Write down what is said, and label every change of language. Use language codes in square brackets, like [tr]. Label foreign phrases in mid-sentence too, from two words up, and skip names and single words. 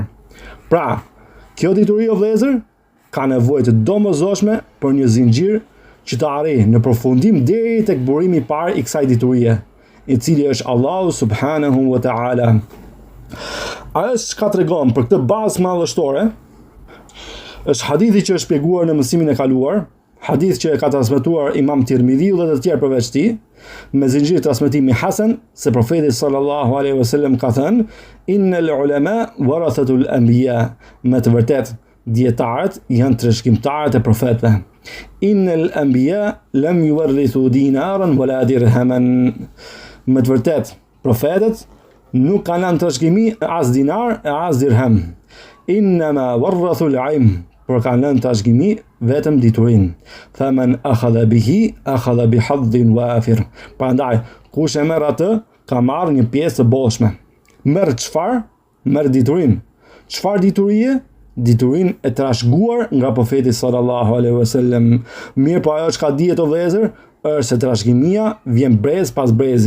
[sq] Pra, kjo dituri o vëllezër ka nevojë të domosdoshme për një zinxhir që të arrijë në përfundim deri tek burimi i parë i kësaj diturie, i cili është Allahu [ar] سبحانه وتعالى. [sq] Ajo çka tregon për këtë bazë madhështore është hadithi që është shpjeguar në mësimin e kaluar, hadith që e ka transmetuar Imam Tirmidhiu dhe të tjerë përveç tij, me zinxhir transmetimi hasan, se profeti [ar] صلى الله عليه وسلم [sq] ka thënë: [ar] "إن العلماء ورثة الأنبياء." [sq] Me të vërtetë, dietarët janë trashëgimtarët e profetëve. [ar] "إن الأنبياء لم يورثوا دينارا ولا درهما." [sq] Me të vërtetë, profetët nuk kanë lënë trashëgimi as dinar e as dirham. [ar] "إنما ورثوا العلم." [sq] Por kanë lënë trashëgimi vetëm diturinë. [ar] "فمن أخذه أخذ بحظ وافر." [sq] Prandaj, kush e merr atë, ka marrë një pjesë të bollshme. Merr çfarë? Merr diturinë. Çfarë diturie? Diturinë e trashëguar nga profeti [ar] صلى الله عليه وسلم. [sq] Mirë, po ajo çka dihet o vëllezër është se trashëgimia vjen brez pas brezi.